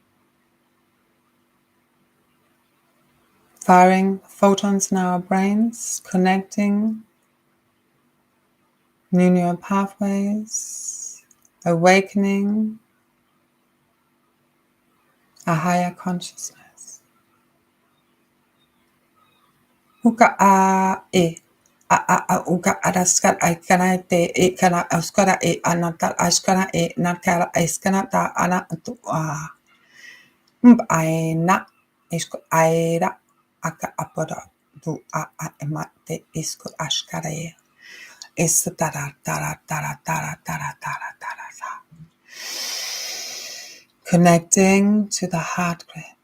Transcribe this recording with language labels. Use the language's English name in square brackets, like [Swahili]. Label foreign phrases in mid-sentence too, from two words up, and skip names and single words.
[English] Firing photons in our brains, connecting new neural pathways, awakening a higher consciousness. Uka a e a uka adaskat aikana te e kana askara e anata askara e nakara eskana ta ana tu a aina isko aira aka apoda tu a emate isko askara e is tara tara tara tara tara tara tara. Connecting to the heart grid.